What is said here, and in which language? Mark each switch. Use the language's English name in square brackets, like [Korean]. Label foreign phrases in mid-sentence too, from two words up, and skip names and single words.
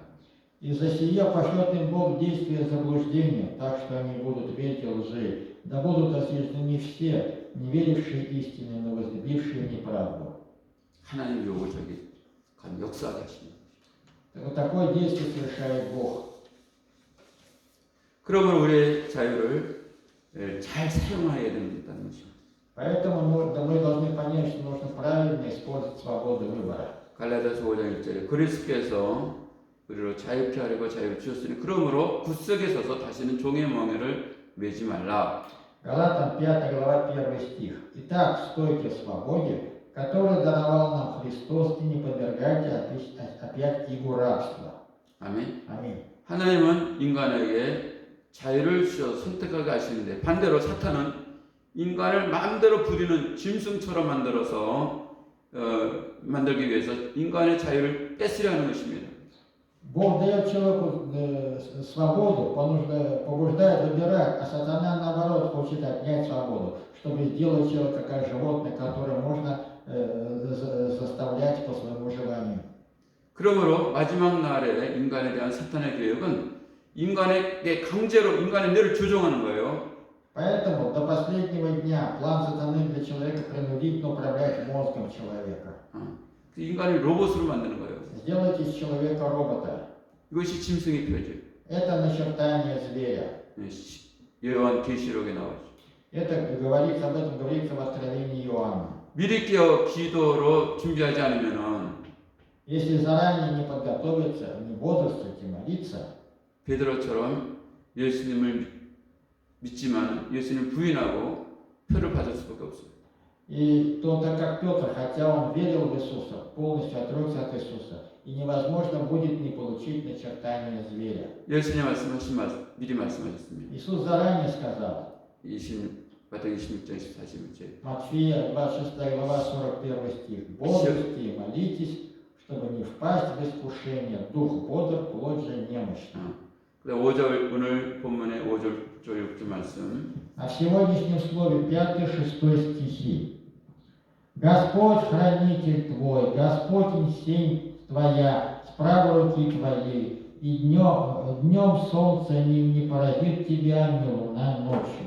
[Russian] «Из-за сия пошлет им Бог действие заблуждения, так что они будут верить лжи, да будут осуждены все, не верившие истине, но возлюбившие неправду». [Korean] 하나님 유혹을 저기 역사하게 하십니다. [Russian] Вот такое действие совершает Бог. [Korean] 그러므로 우리의 자유를 잘 사용해야 된다는 것입니다. [Russian] Поэтому мы должны понять, что нужно правильно использовать свободу выбора. [Korean] 갈라디아서 5장 1절에 그리스도께서 우리로 자유케 하려고 자유를 주셨으니 그러므로 굳세게 서서 다시는 종의 멍에를 매지 말라. [Russian] Галатам 5 глава 1 стих. «Итак, стойте в свободе, которую даровал нам Христос, и не подвергайте опять игу рабства». [Korean] 아멘. 아멘. 하나님은 인간에게 자유를 주셔서 선택하게 하시는데 반대로 사탄은 인간을 마음대로 부리는 짐승처럼 만들어서 만들기 위해서 인간의 자유를 뺏으려 하는 것입니다. [Russian] Бог дает человеку свободу, побуждает выбирать, а сатана наоборот хочет отнять свободу, чтобы сделать человека как животное, которое можно заставлять по своему желанию. [Korean] 그러므로 마지막 날에 인간에 대한 사탄의 계획은 인간에게 강제로 인간의 뇌를 조종하는 거예요. [Russian] Поэтому до последнего дня план сатаны для человека принудительно управлять мозгом человека. [Korean] 인간을 로봇으로 만드는 거예요. [Russian] Сделать из человека робота. [Korean] 이것이 짐승의 표죠. [Russian] Это начертание зверя. [Korean] 요한 계시록에 나오죠. [Russian] Это говорится, об этом говорится в Откровении Иоанна. [Korean] 미리 깨어 기도로 준비하지 않으면은 [Russian] Если заранее не подготовиться, не бодрствовать и молиться, [Korean] 베드로처럼 예수님을 믿지만 예수님을 부인하고 표를 받을 수밖에 없어요. [Russian] и то, так как Петр, хотя он верил в Иисуса, полностью отрекся от Иисуса, и невозможно будет не получить начертание зверя. [Korean] 예수님 미리 말씀하셨습니다. [Russian] Иисус заранее сказал, [Korean] 마태복음 26장 14절에 [Russian] Матфея 26 глава 41 стих, «Бодрствуйте и молитесь, чтобы не впасть в искушение, дух бодр, плоть же немощна». [Korean] 5절 오늘 본문의 5절 6절 말씀. [Russian] А в сегодняшнем слове 5-6 стихи. «Господь хранитель твой, Господь сень твоя, с правой руки твоей, и днем солнце не поразит тебя, ни луна ночью».